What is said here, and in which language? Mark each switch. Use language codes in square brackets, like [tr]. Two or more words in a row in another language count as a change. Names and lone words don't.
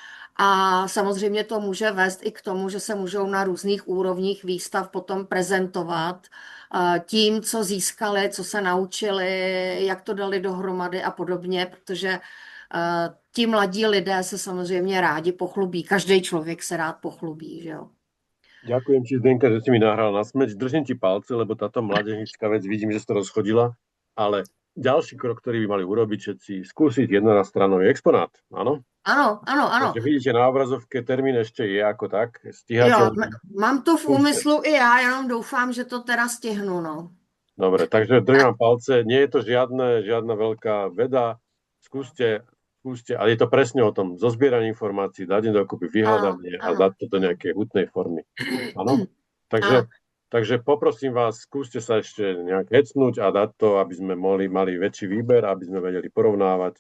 [cs] a samozřejmě to může vést i k tomu, že se můžou na různých úrovních výstav potom prezentovat tím, co získali, co se naučili, jak to dali dohromady a podobně, protože ti mladí lidé se samozřejmě rádi pochlubí. Každý člověk se rád pochlubí, že jo. [sk] Ďakujem ti, Zdenka, že si mi nahrala na smeč. Držím ti palce, lebo táto mladežnická vec, vidím, že si to rozchodila, ale ďalší krok, ktorý by mali urobiť všetci, skúsiť jednostranový exponát, áno? Áno. Takže vidíte na obrazovke, termín ešte je ako tak. [cs] Jo, mám to v úmyslu i já, jenom doufám, že to teda stihnu, no. [sk] Dobre, takže držím palce. Nie je to žiadna veľká veda. Skúste, ale je to presne o tom zozbieranie informácií, dať dokopy, vyhľadanie a dať to do nejakej hutnej formy. Áno? Takže poprosím vás, skúste sa ešte nejak hecnúť a dať to, aby sme mali väčší výber, aby sme vedeli porovnávať.